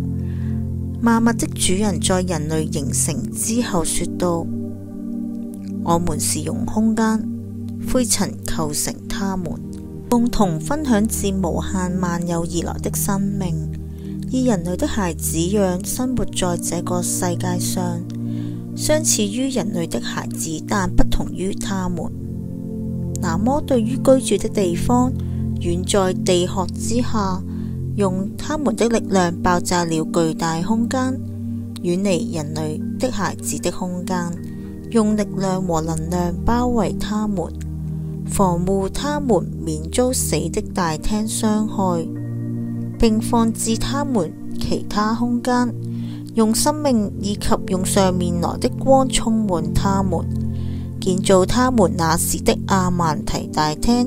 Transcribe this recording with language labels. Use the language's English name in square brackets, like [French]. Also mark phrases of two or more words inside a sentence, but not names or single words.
[Chinese] 萬物的主人在人類形成之後說道：我們是用空間、灰塵構成他們，共同分享自無限萬有而來的生命，以人類的孩子樣生活在這個世界上，相似於人類的孩子，但不同於他們。那麼對於居住的地方，遠在地殼之下，用他們的力量爆炸了巨大空間，遠離人類的孩子的空間，用力量和能量包圍他們，防護他們免遭死的大廳傷害，並放置他們其他空間，用生命以及用上面來的光充滿他們，建造他們那時的阿曼提大廳。